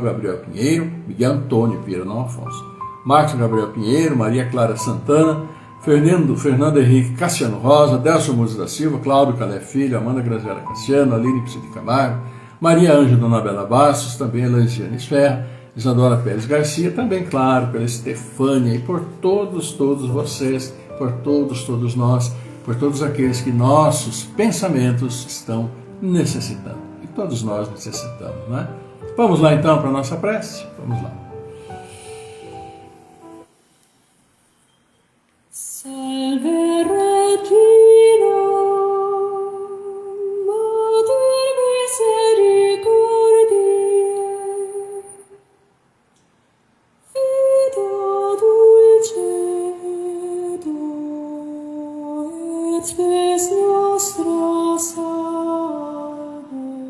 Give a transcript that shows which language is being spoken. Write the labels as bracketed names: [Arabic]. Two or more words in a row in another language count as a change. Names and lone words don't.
[Portuguese] Gabriel Pinheiro, Miguel Antônio Pinheiro, não Afonso, Marcos Gabriel Pinheiro, Maria Clara Santana, Fernando Henrique Cassiano Rosa, Delcio Musa da Silva, Cláudio Calé Filho, Amanda Graziela Cassiano, Aline Psiti Camargo, Maria Ângela Donabela Bastos, também Elisiane Esferra, Isadora Pérez Garcia, também, claro, pela Estefânia e por todos vocês, por todos nós, por todos aqueles que nossos pensamentos estão necessitando. E todos nós necessitamos, não é? Vamos lá então para a nossa prece? Vamos lá. [Latin] Salve Regina, Mater Misericordiae, Vita dulcedo, et spes nostra salve.